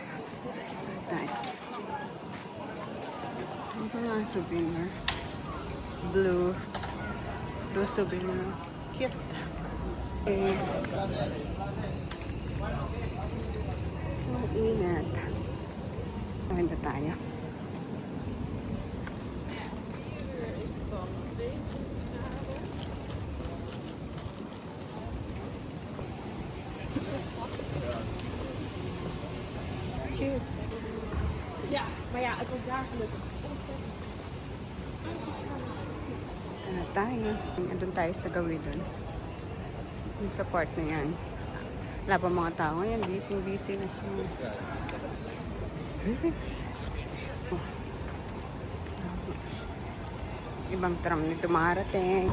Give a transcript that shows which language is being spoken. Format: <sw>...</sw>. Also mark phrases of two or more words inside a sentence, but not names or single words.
<tl>Tayo. Ang mga souvenir.</tl> <en>Blue souvenir. Cute.</en> <tl>Okay. So, init. Maganda tayo. Cheers.</tl> <nl>Ja, maar ja, het was daar gelukkig ontzettend.</nl> <tl>Tayo. Andun tayo sa gawin dun. Yung sa part na yan. Wala pa mga tao ngayon. Busy na siya. Oh. Ibang tram nito makarating.</tl>